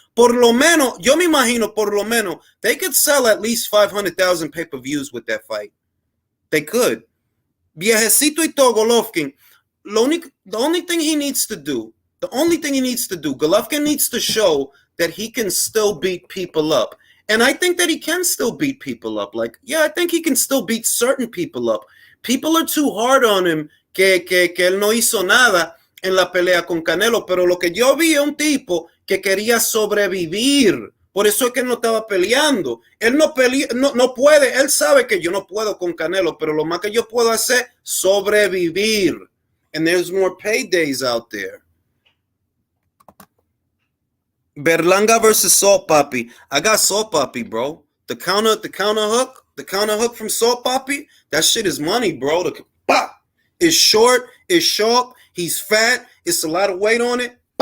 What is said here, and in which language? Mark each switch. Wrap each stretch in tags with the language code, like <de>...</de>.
<es>Por lo menos, yo me imagino, por lo menos,</es> <en>they could sell at least 500,000 pay-per-views with that fight. They could.</en> <es>Viejecito y todo,</es> <en>Golovkin, the only thing he needs to do, Golovkin needs to show that he can still beat people up. And I think that he can still beat people up. Like, yeah, I think he can still beat certain people up. People are too hard on him</en> <es>que él no hizo nada en la pelea con Canelo, pero lo que yo vi es un tipo que quería sobrevivir. Por eso es que él no estaba peleando. Él no puede. Él sabe que yo no puedo con Canelo, pero lo más que yo puedo hacer es sobrevivir.</es> <en>And there's more paydays out there. Berlanga versus Salt Papi. I got Salt Papi, bro. The counter hook from Salt Papi, that shit is money, bro. It's short, it's sharp, he's fat, it's a lot of weight on it.</en>